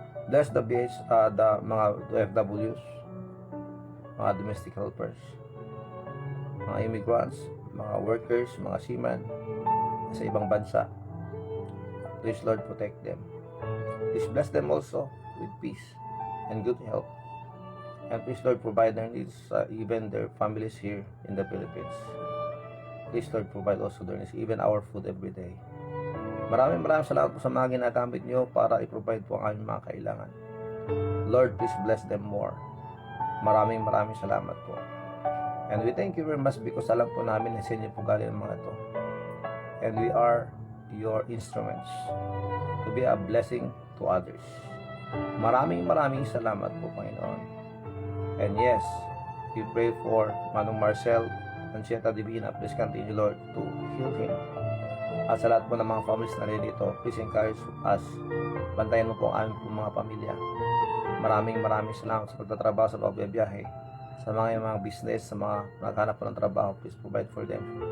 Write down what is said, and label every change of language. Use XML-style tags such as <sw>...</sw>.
<en>Bless the mga OFWs, mga domestic helpers, mga immigrants, mga workers, mga seamen</en> <tl>sa ibang bansa.</tl> <en>Please, Lord, protect them. Please bless them also with peace and good health. And please, Lord, provide their needs, even their families here in the Philippines. Please, Lord, provide also their needs, even our food every day.</en> <tl>Maraming salamat po sa mga ginagamit nyo para i-provide po ang aming mga kailangan.</tl> <en>Lord, please bless them more.</en> <tl>Maraming salamat po.</tl> <en>And we thank you very much because</en> <tl>alam po namin na sa inyo po galing ang mga ito.</tl> <en>And we are your instruments to be a blessing to others.</en> <tl>Maraming salamat po, Panginoon.</tl> <en>And yes, we pray for Manong Marcel Anchieta Divina. Please continue, Lord, to heal him.</en> <tl>At sa lahat po ng mga families na rin dito,</tl> <en>please encourage us.</en> <tl>Bantayan mo po ang aming mga pamilya. Maraming salamat sa pagtatrabaho sa pagbibiyahe. Sa mga business, sa mga naghanap po ng trabaho,</tl> <en>please provide for them.</en>